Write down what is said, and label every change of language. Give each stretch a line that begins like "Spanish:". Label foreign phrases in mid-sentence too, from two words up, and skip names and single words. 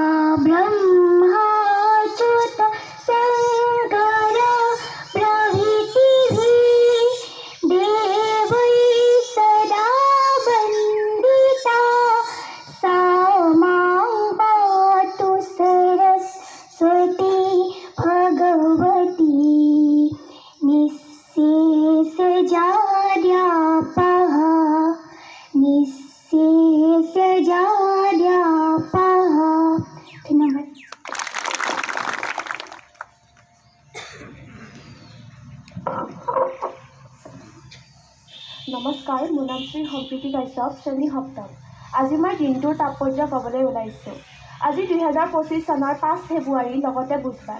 Sanskrit: ब्रह्माच्युत शङ्कर प्रभृतिभिः देवैः सदा वन्दिता सा मां पातु सरस्वती भगवती निःशेषजाड्यापः निःशेषजाड्यापः।
Assamese: ধন্যবাদ। নমস্কাৰ, মোৰ নাম শ্ৰী সম্প্ৰীতি কাশ্যপ, শ্ৰেণী সপ্তম। আজি মই দিনটোৰ তাৎপৰ্য ক'বলৈ ওলাইছোঁ। আজি 2025 চনৰ 5 ফেব্ৰুৱাৰী, লগতে বুধবাৰ।